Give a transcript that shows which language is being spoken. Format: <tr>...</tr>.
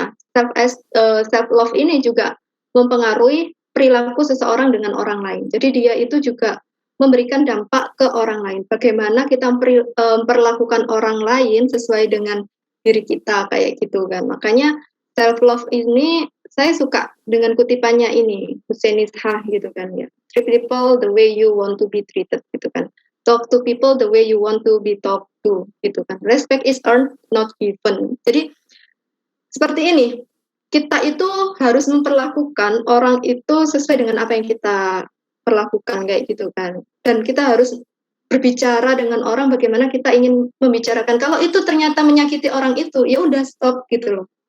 <id>Nah, self-love ini juga mempengaruhi perilaku seseorang dengan orang lain. Jadi dia itu juga memberikan dampak ke orang lain. Bagaimana kita memperlakukan orang lain sesuai dengan diri kita, kayak gitu kan. Makanya self-love ini, saya suka dengan kutipannya ini, Hussein Ishah gitu kan ya.</id> <en>Treat people the way you want to be treated</en> <id>gitu kan.</id> <en>Talk to people the way you want to be talked to gitu kan. Respect is earned, not given.</en> <id>Jadi seperti ini, kita itu harus memperlakukan orang itu sesuai dengan apa yang kita perlakukan kayak gitu kan. Dan kita harus berbicara dengan orang bagaimana kita ingin membicarakan. Kalau itu ternyata menyakiti orang itu, ya udah stop gitu loh.</id>